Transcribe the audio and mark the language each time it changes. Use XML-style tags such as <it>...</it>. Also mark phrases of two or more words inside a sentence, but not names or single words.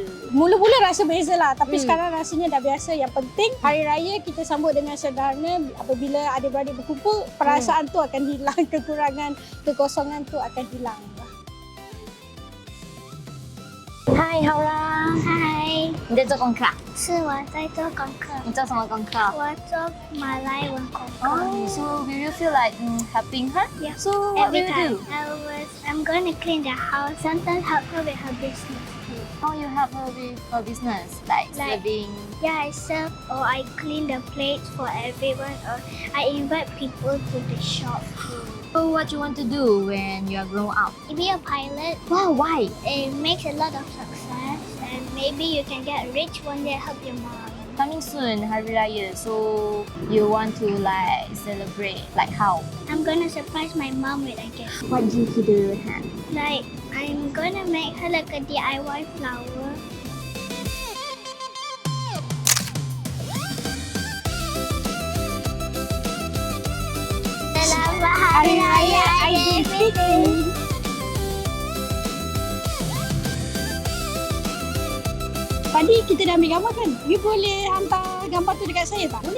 <ms>Mula-mula rasa beza lah, tapi sekarang rasanya dah biasa. Yang penting hari raya kita sambut dengan sederhana. Apabila adik-beradik berkumpul, perasaan tu akan hilang, kekurangan, kekosongan tu akan hilang. Hai Haura，</ms> <zh>嗨，你在做功课？是我在做功课，你做什么功课？我做马来文功课。</zh> <en>So will you feel like helping her? Yeah. So what will Every you time do? I'm going to clean the house. Sometimes help her with her business too. How you help her with her business? Like Like- serving? Yeah, I serve or I clean the plates for everyone, or I invite people to the shop too. So what you want to do when you are grown up? Maybe a pilot. Wow, why? It makes a lot of success, and maybe you can get rich one day. Help your mom. Coming soon, Hari Raya. So you want to like celebrate? Like how? I'm gonna surprise my mom with a gift. What do you do? Like I'm gonna make her like a DIY flower.</en> <ms>Selamat Hari Raya Aidilfitri. Tadi kita dah ambil gambar kan? You boleh hantar gambar tu dekat saya tak?</ms>